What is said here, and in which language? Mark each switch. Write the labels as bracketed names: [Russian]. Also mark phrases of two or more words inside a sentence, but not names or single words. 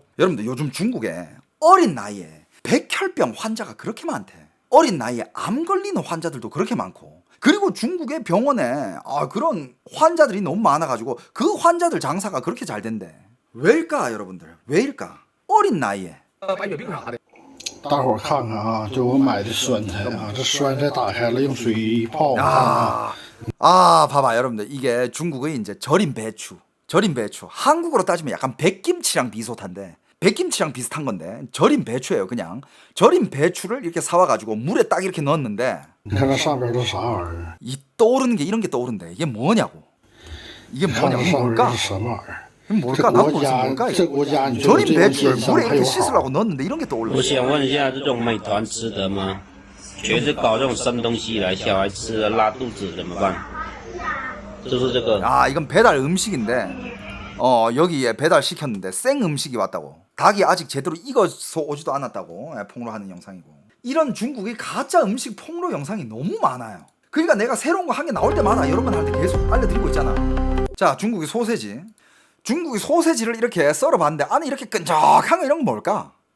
[Korean] 여러분들 요즘 중국에 어린 나이에 백혈병 환자가 그렇게 많대. 어린 나이에 암 걸리는 환자들도 그렇게 많고. 그리고 중국의 병원에 그런 환자들이 너무 많아가지고 그 환자들 장사가 그렇게 잘 된대. 왜일까 여러분들? 왜일까? 어린 나이에. [Chinese] 大伙儿看看啊，就我买的酸菜啊，这酸菜打开了用水泡，看看。 [Korean] 봐봐 여러분들 이게 중국의 이제 절인 배추. 한국으로 따지면 약간 백김치랑 비슷한데 백김치랑 비슷한 건데 절인 배추예요. 그냥 절인 배추를 이렇게 사와가지고 물에 딱 이렇게 넣었는데 이 떠오르는 게 이런 게 떠오른대. 이게 뭐냐고. 뭘까? 나도 모르겠어. 뭘까? 절인 배추를 물에 이렇게 씻으려고 넣었는데 이런 게 떠올라. [Chinese] 我想问一下，这种美团吃的吗？觉得搞这种生东西来，小孩吃了拉肚子怎么办？就是这个。 [Korean] 이건 배달 음식인데 여기에 배달 시켰는데 생 음식이 왔다고. 닭이 아직 제대로 익어서 오지도 않았다고 폭로하는 영상이고. 이런 중국의 가짜 음식 폭로 영상이 너무 많아요. 그러니까 내가 새로운 거 한 개 나올 때마다 여러분한테 계속 알려드리고 있잖아. 자, 중국의 소세지를 이렇게 썰어봤는데 안에 이렇게 끈적한 거 이런 건 뭘까?